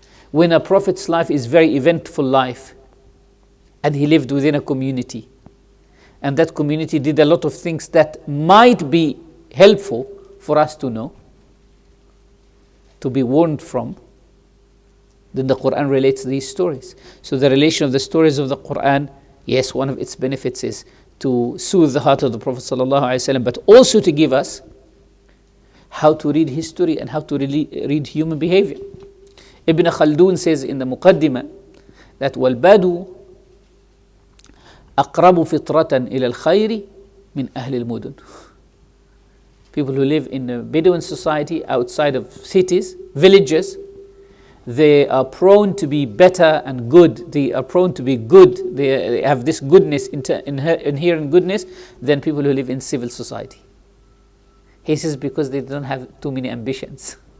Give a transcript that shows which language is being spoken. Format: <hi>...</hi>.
<en>When a prophet's life is very eventful life, and he lived within a community, and that community did a lot of things that might be helpful for us to know, to be warned from, then the Quran relates these stories. So the relation of the stories of the Quran, yes, one of its benefits is to soothe the heart of the Prophet ﷺ, but also to give us how to read history and how to read human behavior. Ibn Khaldun says in the Muqaddimah that</en> <ar>وَالْبَادُ أَقْرَبُ فِطْرَةً إِلَى الْخَيْرِ مِنْ أَهْلِ الْمُدُنِ.</ar> <en>People who live in a Bedouin society outside of cities, villages, they are prone to be better and good. They are prone to be good. They have this goodness, inherent goodness, than people who live in civil society. He says because they don't have too many ambitions.</en>